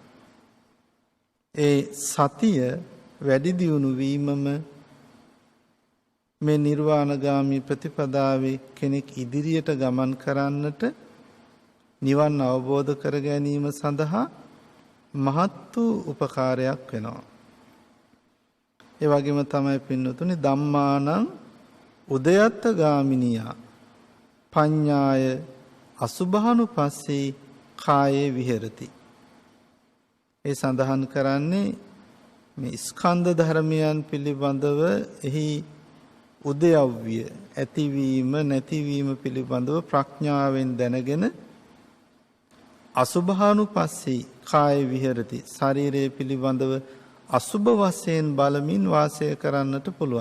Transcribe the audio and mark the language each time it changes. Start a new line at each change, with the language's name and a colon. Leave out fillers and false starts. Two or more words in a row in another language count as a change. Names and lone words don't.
Sinhala: ඒ සතිය වැඩි දියුණු වීමම මේ නිර්වාණගාමී ප්‍රතිපදාවේ කෙනෙක් ඉදිරියට ගමන් කරන්නට නිවන් අවබෝධ කර ගැනීම සඳහා මහත් වූ උපකාරයක් වෙනවා. ඒ වගේම තමයි පින්නතුනි
Pali: ධම්මානං උදයත්ත ගාමිනියා පඤ්ඤාය අසුභානුපස්සී කායේ විහෙරති.
Sinhala: ඒ සඳහන් කරන්නේ මේ ස්කන්ධ ධර්මයන් පිළිබඳව එහි උදයව්‍ය ඇතිවීම නැතිවීම පිළිබඳව ප්‍රඥාවෙන් දැනගෙන
Pali: අසුභානුපස්සී කාය විහෙරති
Sinhala: ශරීරය පිළිබඳව අසුභ වශයෙන් බලමින් වාසය කරන්නට පුළුවන්.